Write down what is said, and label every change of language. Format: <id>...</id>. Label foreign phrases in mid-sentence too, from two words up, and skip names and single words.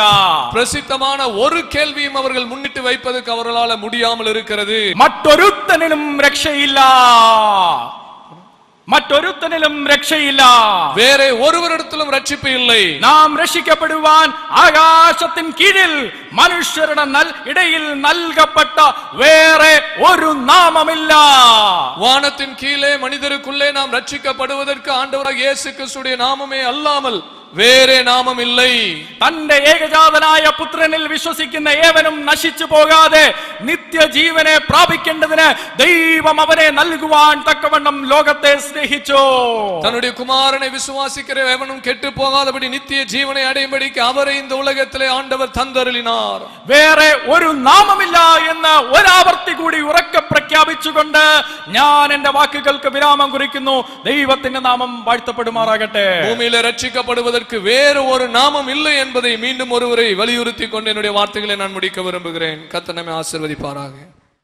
<ta>பிரசித்தமான ஒரு கேள்வியும் அவர்கள் முன்னிட்டு வைப்பதற்கு அவர்களால முடியாமல் இருக்கிறது.</ta> <ml>മറ്റൊരുത്തനിലും രക്ഷയില്ല, മറ്റൊരുത്തനിലും രക്ഷയില്ല,</ml> <ta>வேற ஒருவரிடத்திலும் ரட்சிப்பு இல்லை.</ta> <ml>നാം രക്ഷിക്കപ്പെടുവാൻ ആകാശത്തിൻ കീഴിൽ മനുഷ്യരുടെ ഇടയിൽ നൽകപ്പെട്ട വേറെ ഒരു നാമമില്ല.</ml> <ta>வானத்தின் கீழே மனிதருக்குள்ளே நாம் ரட்சிக்கப்படுவதற்கு ஆண்டவராகிய இயேசு கிறிஸ்துடைய நாமமே அல்லாமல்</ta> <ml>വേറെ നാമമില്ലേ. തന്റെ ഏകജാതനായ പുത്രനിൽ വിശ്വസിക്കുന്ന ഏവനും നശിച്ചു പോകാതെ നിത്യജീവനെ പ്രാപിക്കേണ്ടതിന് ദൈവം അവനെ നൽകുവാൻ തക്കവണ്ണം ലോകത്തെ സ്നേഹിച്ചു. தன்னுடைய குமாரனை விசுவாசிக்கிற எவனும் கெட்டு போகாதபடி நித்திய ஜீவனை அடையும்படிக்கு அவரை இந்த உலகத்திலே ஆண்டவர் தந்தருளினார். വേറെ ഒരു നാമമില്ല എന്ന് ഒരാവർത്തി കൂടി ഉറക്കെ പ്രഖ്യാപിച്ചുകൊണ്ട് ഞാൻ എന്റെ വാക്കുകൾക്ക് വിരാമം കുറിക്കുന്നു. ദൈവത്തിന്റെ നാമം വാഴ്ത്തപ്പെടുമാറാകട്ടെ.</ml> <ta>பூமியிலே ரட்சிக்கப்படுவதற்கு வேறு ஒரு நாமம் இல்லை என்பதை மீண்டும் ஒருவரை வலியுறுத்தி கொண்டு என்னுடைய வார்த்தைகளை நான் முடிக்க விரும்புகிறேன். கர்த்தர் நம்மை ஆசீர்வதிப்பாராக.</ta>